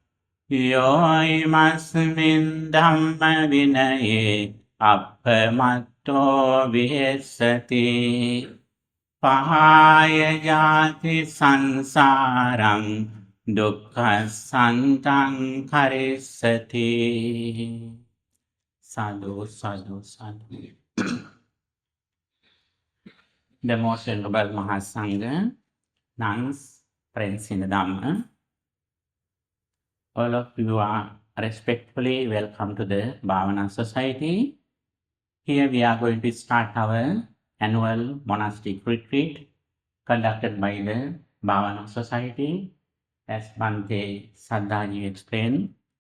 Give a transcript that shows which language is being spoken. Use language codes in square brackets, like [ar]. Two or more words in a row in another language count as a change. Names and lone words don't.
[pi] yoimasmin dhamma vinaye අපමත්තෝ විහෙස්සති පහාය ජාති සංසාරං දුක්ඛසන්තං කරිස්සති. Sadhu, sadhu, sadhu. [en] The most venerable Mahasangha, nuns, friends in the Dhamma, all of you are respectfully welcome to the Bhavana Society. Here we are going to start our annual monastic retreat conducted by the Bhavana Society, as Bhante Saddhaji explained.